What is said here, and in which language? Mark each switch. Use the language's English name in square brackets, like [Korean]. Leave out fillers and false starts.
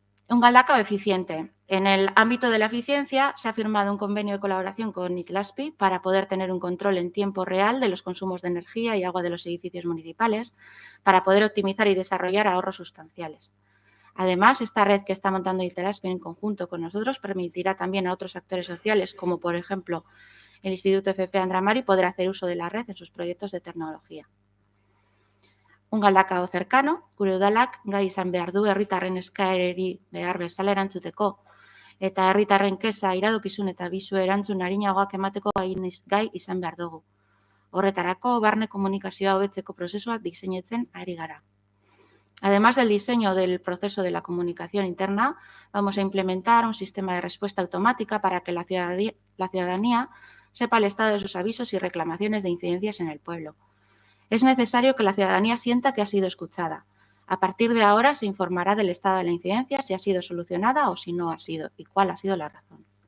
[Spanish] Un Galdakao eficiente. En el ámbito de la eficiencia se ha firmado un convenio de colaboración con Iclaspi para poder tener un control en tiempo real de los consumos de energía y agua de los edificios municipales, para poder optimizar y desarrollar ahorros sustanciales. Además, esta red que está montando Iclaspi en conjunto con nosotros permitirá también a otros actores sociales, como por ejemplo el Instituto FP Andramari, poder hacer uso de la red en sus proyectos de tecnología. Un Galdakao cercano, [Basque] gure udalak gai izan behar du herritarren eskaerari behar bezala erantzuteko, eta herritarren keza, iradokizun eta bisu erantzun arinagoak emateko gai izan behar dugu. Horretarako, barne komunikazioa hobetzeko prozesuak diseinatzen ari gara. [Spanish] Además del diseño del proceso de la comunicación interna, vamos a implementar un sistema de respuesta automática para que la ciudadanía sepa el estado de sus avisos y reclamaciones de incidencias en el pueblo. Es necesario que la ciudadanía sienta que ha sido escuchada. A partir de ahora se informará del estado de la incidencia, si ha sido solucionada o si no ha sido y cuál ha sido la razón.